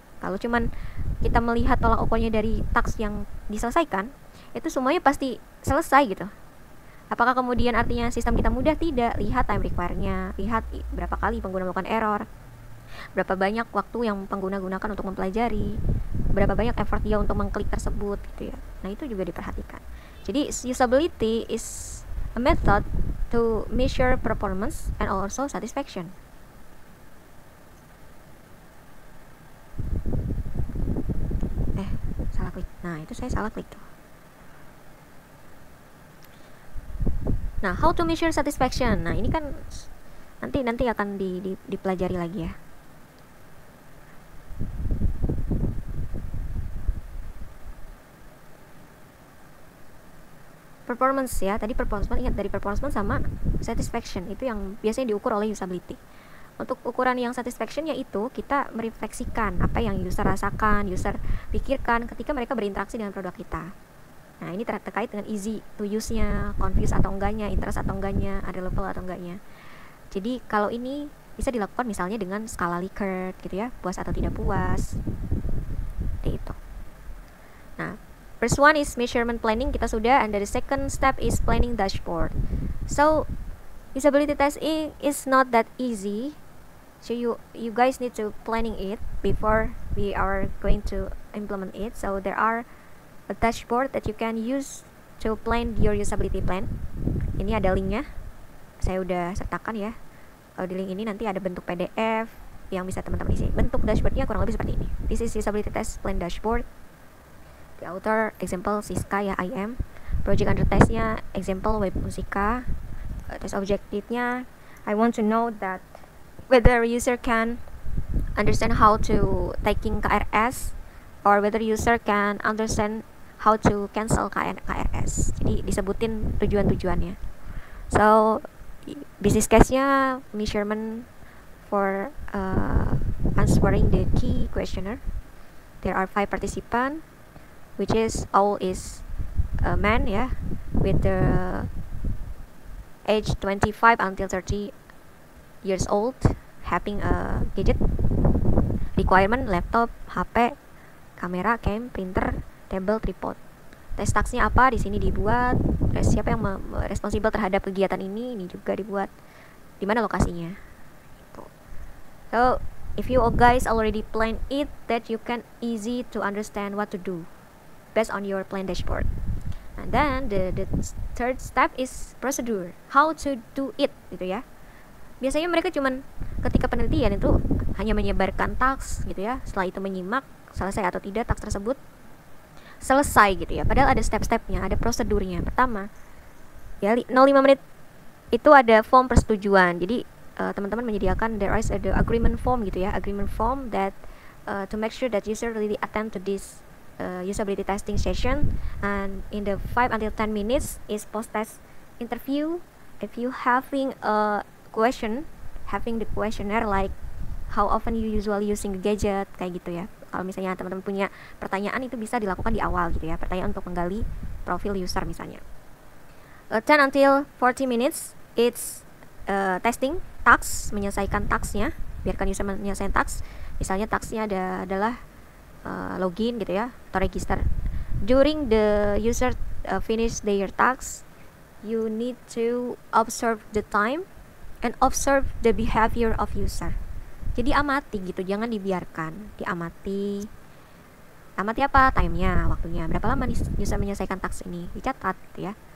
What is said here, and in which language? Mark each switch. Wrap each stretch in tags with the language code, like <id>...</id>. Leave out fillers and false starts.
<id>Kalau cuman kita melihat tolak ukurnya dari task yang diselesaikan, itu semuanya pasti selesai gitu. Apakah kemudian artinya sistem kita mudah? Tidak. Lihat time require-nya, lihat berapa kali pengguna melakukan error, berapa banyak waktu yang pengguna gunakan untuk mempelajari, berapa banyak effort dia untuk mengklik tersebut gitu ya. Nah, itu juga diperhatikan.</id> <en>Jadi usability is a method to measure performance and also satisfaction.</en> <id>Salah klik. Nah, itu saya salah klik tuh.</id> <en>Nah, how to measure satisfaction.</en> <id>Nah, ini kan nanti akan dipelajari lagi ya. Performance ya, tadi performance, ingat dari performance sama satisfaction itu yang biasanya diukur oleh usability. Untuk ukuran yang satisfaction yaitu kita merefleksikan apa yang user rasakan, user pikirkan ketika mereka berinteraksi dengan produk kita. Nah, ini terkait dengan easy to use-nya, confused atau enggaknya, interest atau enggaknya, ada level atau enggaknya. Jadi kalau ini bisa dilakukan misalnya dengan skala Likert gitu ya, puas atau tidak puas. Seperti itu.</id> <en>Nah, first one is measurement planning,</en> <id>kita sudah,</id> <en>and the second step is planning dashboard. So usability testing is not that easy. So you guys need to planning it before we are going to implement it. So there are a dashboard that you can use to plan your usability plan.</en> <id>Ini ada linknya, saya udah sertakan ya. Kalau di link ini nanti ada bentuk PDF yang bisa teman-teman isi. Bentuk dashboardnya kurang lebih seperti ini.</id> <en>This is usability test plan dashboard. The author example Siska ya, IM. Project under testnya example web musika. Test objektifnya I want to know that whether user can understand how to taking KRS, or whether user can understand how to cancel KRS.</en> <id>Jadi disebutin tujuan-tujuannya.</id> <en>So business case-nya measurement for answering the key questionnaire. There are 5 participants, which is all is a man, yeah, with the age 25 until 30 years old, having a gadget. Requirement laptop, HP, kamera, cam, printer, table, tripod.</en> <id>Tes taksnya apa di sini dibuat. Siapa yang responsible terhadap kegiatan ini juga dibuat. Di mana lokasinya. Gitu.</id> <en>So if you guys already plan it, that you can easy to understand what to do based on your plan dashboard. And then the third step is procedure, how to do it,</en> <id>gitu ya. Biasanya mereka cuman ketika penelitian itu hanya menyebarkan task, gitu ya. Setelah itu menyimak selesai atau tidak task tersebut, selesai, gitu ya. Padahal ada step-stepnya, ada prosedurnya. Pertama, ya 05 menit itu ada form persetujuan. Jadi teman-teman menyediakan</id> <en>there is the agreement form,</en> <id>gitu ya,</id> <en>agreement form that to make sure that user really attend to this usability testing session. And in the 5 until 10 minutes is post-test interview. If you having a question, having the questionnaire like how often you usually using the gadget,</en> <id>kayak gitu ya. Kalau misalnya teman-teman punya pertanyaan, itu bisa dilakukan di awal, gitu ya, pertanyaan untuk menggali profil user misalnya.</id> <en>10 until 40 minutes it's testing task,</en> <id>menyelesaikan tasknya, biarkan user menyelesaikan task. Misalnya tasknya adalah login, gitu ya, atau register.</id> <en>During the user finish their task, you need to observe the time and observe the behavior of user.</en> <id>Jadi amati, gitu, jangan dibiarkan, diamati. Amati apa? Time-nya, waktunya, berapa lama nih user menyelesaikan task ini, dicatat, gitu ya.</id>